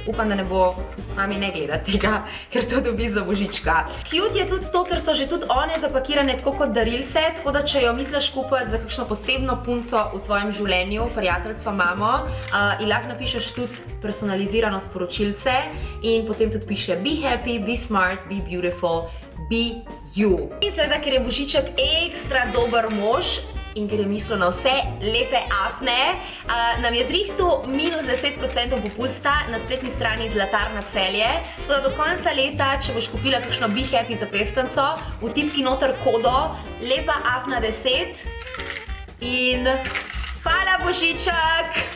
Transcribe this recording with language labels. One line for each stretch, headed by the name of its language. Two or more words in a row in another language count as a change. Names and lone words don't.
Slovenian: Upam, da ne bo mami ne gledati tega, ker to dobi za božička. Cute je tudi to, ker so že tudi one zapakirane tako kot darilce, tako da če jo misliš kupiti za kakšno posebno punco v tvojem življenju, prijateljco, mamo, in lahko napišeš tudi personalizirano sporočilce in potem tudi piše
English: Be happy, be smart, be beautiful, be you.
Slovenian: In seveda, ker je božiček ekstra dober mož, in ker je mislil na vse lepe afne, nam je zrihtal -10% popusta na spletni strani Zlatarna Celje. Tako da do konca leta, če boš kupila kakšno Be Happy zapestanco, vtipki noter kodo lepa afna 10 in hvala božiček!